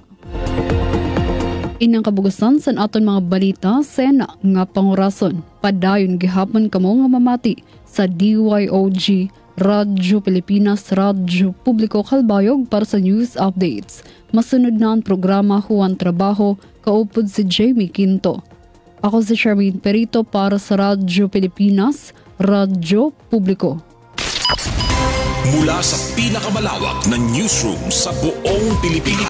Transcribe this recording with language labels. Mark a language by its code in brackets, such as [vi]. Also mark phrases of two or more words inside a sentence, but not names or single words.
[war] Inang kabugasan sa aton mga balita, sena nga pangurason, padayon gihapon kamo nga mamati sa DYOG Radyo Pilipinas, Radyo Publiko Calbayog para sa [en] news updates. [war] Masunod na ang programa Huwan Trabaho, kaupod si Jamie Quinto. Ako si Charmaine Perito para sa Radyo Pilipinas, Radyo Publiko. [tl] Mula sa pinakamalawak na newsroom sa buong Pilipinas.